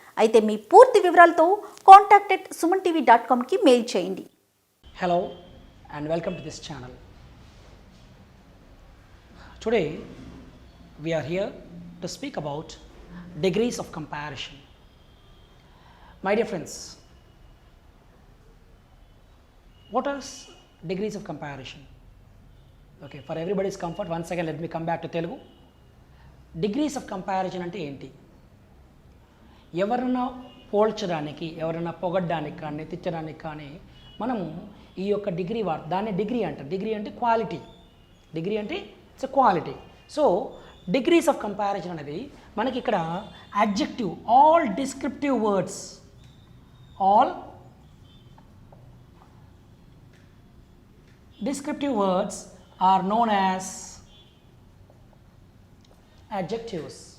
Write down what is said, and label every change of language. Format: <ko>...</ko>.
<te>అయితే మీ పూర్తి వివరాలతో contact@sumantv.com కి మెయిల్ చేయండి.</te> <en>Hello and welcome to this channel. Today we are here to speak about degrees of comparison. My dear friends, what are degrees of comparison? Okay, for everybody's comfort, once again let me come back to Telugu. Degrees of comparison</en> <te>అంటే ఏంటి? ఎవరన్నా పోల్చడానికి, ఎవరన్నా పొగడ్డానికి కానీ, తిట్టడానికి కానీ మనము ఈ యొక్క డిగ్రీ దాన్ని డిగ్రీ అంటారు. డిగ్రీ అంటే క్వాలిటీ.</te> <en>Degree అంటే it's a quality. So degrees of comparison</en> <te>అనేది మనకి ఇక్కడ</te> <en>Adjective, all descriptive words, all descriptive words are known as adjectives.</en>